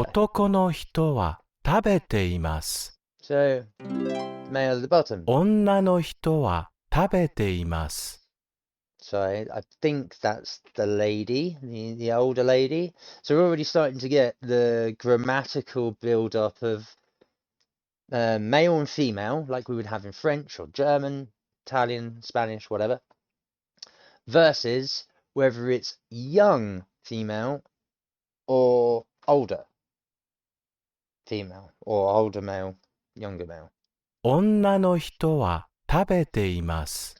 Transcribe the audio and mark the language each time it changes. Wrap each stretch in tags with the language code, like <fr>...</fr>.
<ja>男の人は食べています。</ja> <en>So, male at the bottom.</en> <ja>女の人は食べています。</ja> <en>So I think that's the lady, the older lady. So we're already starting to get the grammatical build-up of male and female, like we would have in French or German, Italian, Spanish, whatever, versus whether it's young female or older female, or older male, younger male.</en> <ja>女の人は食べています。</ja>